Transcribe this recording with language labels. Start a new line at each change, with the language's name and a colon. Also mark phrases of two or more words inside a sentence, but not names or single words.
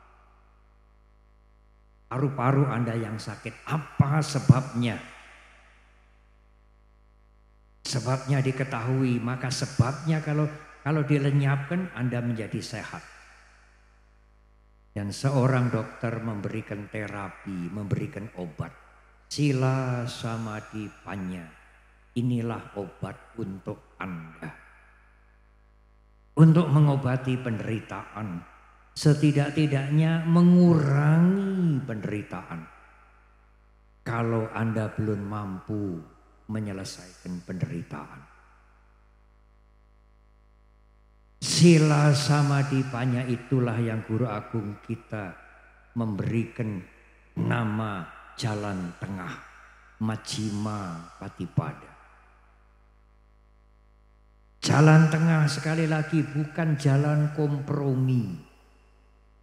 Indonesian: Paru-paru Anda yang sakit, apa sebabnya? Sebabnya diketahui, maka sebabnya kalau dilenyapkan Anda menjadi sehat. Dan seorang dokter memberikan terapi, memberikan obat.
Pali: Sila, samadhi, panya.
Indonesian: Inilah obat untuk Anda. Untuk mengobati penderitaan. Setidak-tidaknya mengurangi penderitaan. Kalau Anda belum mampu menyelesaikan penderitaan.
Pali: Sila, samadhi, panya
Indonesian: itulah yang Guru Agung kita memberikan nama jalan tengah,
Pali: Majjhima Patipada.
Indonesian: Jalan tengah sekali lagi bukan jalan kompromi.